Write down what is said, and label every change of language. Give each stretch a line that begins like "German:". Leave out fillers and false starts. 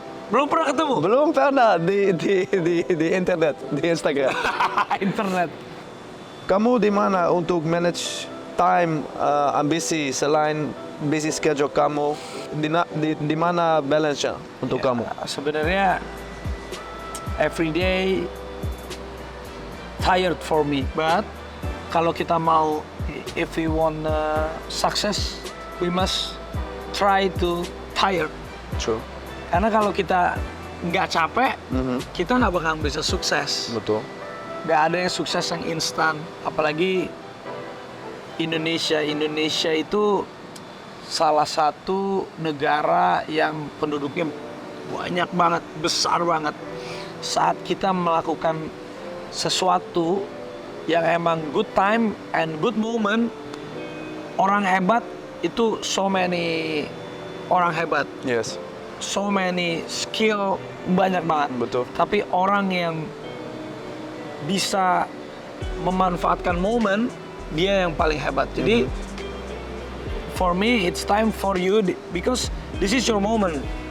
Indonesian: Belum pernah ketemu? Belum pernah di internet, di Instagram. Internet. Kamu di mana untuk manage time, ambisi selain busy schedule kamu? Di mana balance-nya untuk kamu? Sebenarnya
English: every day tired for me, but
Indonesian: kalau kita mau,
English: if we want success, we must try to tired. True.
Indonesian: Karena kalau kita nggak capek, kita nggak bakal bisa sukses. Betul. Nggak ada yang sukses yang instan, apalagi Indonesia. Indonesia itu salah satu negara yang penduduknya banyak banget, besar banget. Saat kita melakukan sesuatu yang emang
English: good time and good moment,
Indonesian: orang hebat itu
English: so many
Indonesian: orang hebat.
English: Yes. So many skill,
Indonesian: banyak banget. Betul. Tapi orang yang bisa memanfaatkan momen, dia yang paling hebat. Jadi
English: for me, it's time for you because this is your moment.